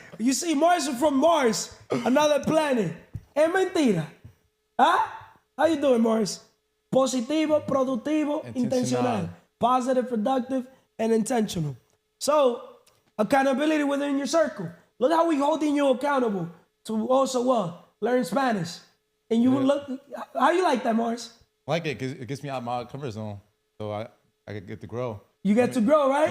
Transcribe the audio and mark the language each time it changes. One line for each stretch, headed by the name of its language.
English: You see, Mars is from Mars, another planet.
Spanish: Es mentira.
English: Huh? How you doing, Mars?
Spanish: Positivo, productivo, intencional.
English: Positive, productive, and intentional. So, accountability within your circle. Look how we holding you accountable to also what? Learn Spanish. And you look, how you like that, Mars? I like it because it gets me out of my comfort zone, so I could get to grow. You get to grow, right?